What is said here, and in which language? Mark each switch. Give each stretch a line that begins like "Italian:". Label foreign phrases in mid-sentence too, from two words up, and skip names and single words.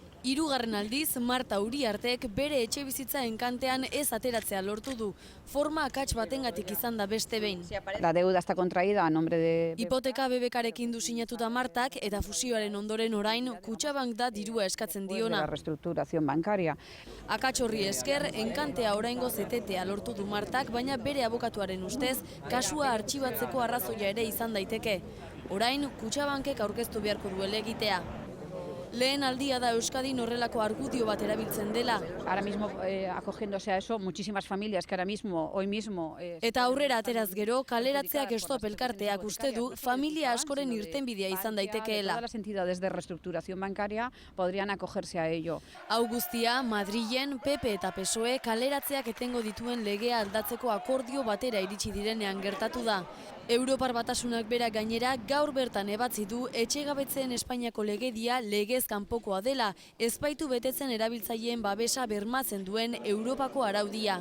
Basque: Hirugarren aldiz, Marta Uriartek bere etxe bizitza enkantean ez ateratzea lortu du. Forma akats batengatik izan da beste behin.
Spanish: La deuda está contraída a nombre de...
Basque: Hipoteka BBKarekin du sinatuta Martak eta fusioaren ondoren orain Kutxabank da dirua eskatzen de diona.
Spanish: la reestructuración bancaria.
Basque: Akats horri esker, enkantea oraingoz etetea lortu du Martak, baina bere abokatuaren ustez, kasua artxibatzeko arrazoia ere izan daiteke. Orain, Kutxabankek aurkeztu beharko du helegitea. Lehen aldia da Euskadin horrelako argudio bat erabiltzen dela.
Spanish: Ahora mismo, acogiéndose a eso, muchísimas familias que ahora mismo, hoy mismo...
Basque: Eta aurrera ateraz gero, kaleratzeak Stop elkarteak uste du familia askoren irtenbidea izan daitekeela.
Spanish: Todas las entidades de reestructuración bancaria podrían acogerse a ello.
Basque: Hau guztia, Madrilen, PP eta PSOE kaleratzeak etengo dituen legea aldatzeko akordio batera iritsi direnean gertatu da. Europar Batasunak berak gainera gaur bertan ebatzi du etxegabetzeen Espainiako legedia legez kanpokoa dela, ezbaitu betetzen erabiltzaileen babesa bermatzen duen Europako araudia.